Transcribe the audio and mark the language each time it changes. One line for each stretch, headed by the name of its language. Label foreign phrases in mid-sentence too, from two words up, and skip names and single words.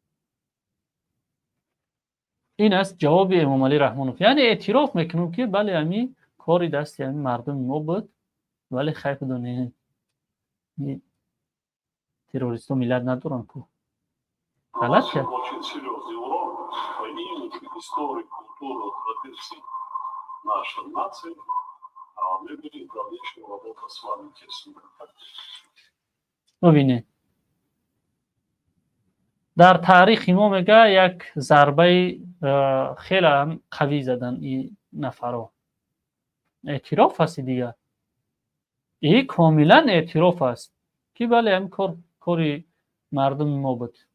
Persian: این است جواب امام علی رحمانوف. یعنی اعتراف میکنم که بله همین کاری دست همین مردم ما بود، ولی خیلی دونه تروریست و ملت ندارن که غلط کرد.
Russian: Очень серьезный урон по имиджу, истории, культуру, традиции нашей нации, а мы будем в дальнейшем работать с вами в тесном контакте.
Persian: ببینید در تاریخ ما میگه یک ضربه خیلی هم قوی زدن این نفرها. اعتراف است دیگه. این کاملا اعتراف است که بله هم کاری مردم ما بود.